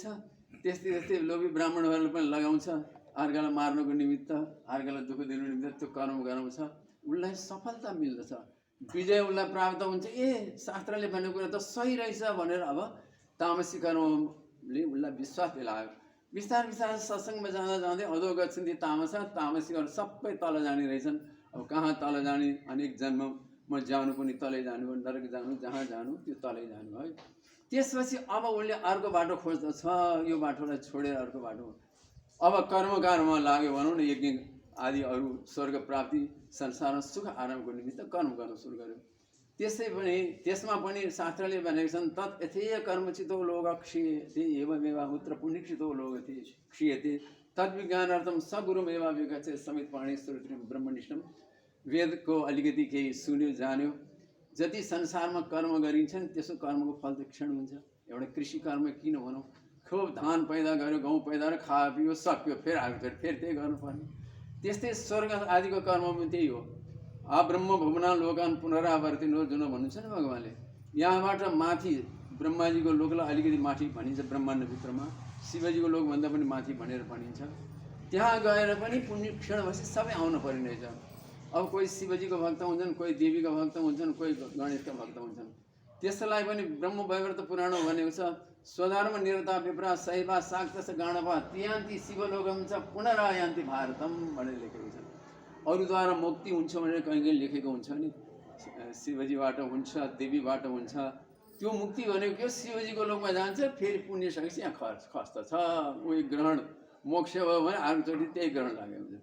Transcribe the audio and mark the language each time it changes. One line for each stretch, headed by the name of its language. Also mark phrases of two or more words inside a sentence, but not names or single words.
Nepali: त्यस्तै त्यस्तै लोभी ब्राह्मणहरूलाई पनि लगाउँछ, अर्कालाई मार्नको निमित्त, अर्कालाई दुःख दिनु निमित्त त्यो कर्म गराउँछ। उसलाई सफलता मिल्दछ, विजय उसलाई प्राप्त हुन्छ। शास्त्रले भनेको कुरा त सही रहेछ भनेर अब तामसी कर्मले उसलाई विश्वास दिलायो। बिस्तार बिस्तार सत्सङ्गमा जाँदा जाँदै
Sanskrit: अधो गच्छन्ति
Nepali: तामसीहरू सबै तल जाने रहेछन्। अब कहाँ तल जाने, अनेक जन्ममा जानु पनि तलै जानु, नरक जानु, जहाँ जानु त्यो तलै जानु है। त्यसपछि अब उसले अर्को बाटो खोज्दछ, यो बाटोलाई छोडेर अर्को बाटो अब कर्मकारमा लाग्यो भनौँ न। यज्ञ आदि अरू स्वर्ग प्राप्ति संसारमा सुख आरामको निमित्त कर्म गर्न सुरु गर्यो। त्यसमा पनि शास्त्रले भनेको छन्,
Sanskrit: तत् यथेय कर्मचितो लोक क्षीयते एवमेव मुत्र पुण्यक्षितो लोक क्षीयते तद्विज्ञानार्थम सगुरुमेव विगच्छे समेत पाणी श्रोत्रियम ब्रह्मनिष्ठम।
Nepali: वेदको अलिकति केही सुन्यो जान्यो। जति संसारमा कर्म गरिन्छ नि त्यसको कर्मको फल त क्षण हुन्छ। एउटा कृषि कर्म किन भनौँ, खुब धान पैदा गर्यो, गहुँ पैदा गर्यो, खायो पियो सक्यो, फेरि आयो फेरि त्यही गर्नुपर्ने। त्यस्तै स्वर्ग आदिको कर्म पनि त्यही हो।
Sanskrit: ब्रह्म भुवना लोकान पुनरावर्तिनो
Nepali: जुन भन्नुहुन्छ नि भगवान्ले, यहाँबाट माथि ब्रह्माजीको लोकलाई अलिकति माथि भनिन्छ ब्रह्माण्डभित्रमा, शिवजीको लोकभन्दा पनि माथि भनेर भनिन्छ। त्यहाँ गएर पनि पुण्य क्षण भएपछि सबै आउनु पर्ने रहेछ। अब कोही शिवजीको भक्त हुन्छन्, कोही देवीको भक्त हुन्छन्, कोही गणेशका भक्त हुन्छन्। त्यसलाई पनि ब्रह्म वैवर्त पुराणमा भनेको छ,
Sanskrit: स्वधर्म निरता विप्रा सैवा साक्तस गाणपा तियान्ति शिवलोकम च पुनरायान्ति भारतम
Nepali: भनेर लेखेको छ। अरूद्वारा मुक्ति हुन्छ भनेर कहीँ कहीँ लेखेको हुन्छ नि, शिवजीबाट हुन्छ, देवीबाट हुन्छ। त्यो मुक्ति भनेको के हो, शिवजीको लोकमा जान्छ, फेरि पुण्य सकेपछि यहाँ खस्दछ। उही ग्रहण मोक्ष भयो भने अर्कोचोटि त्यही ग्रहण लाग्यो हुन्छ।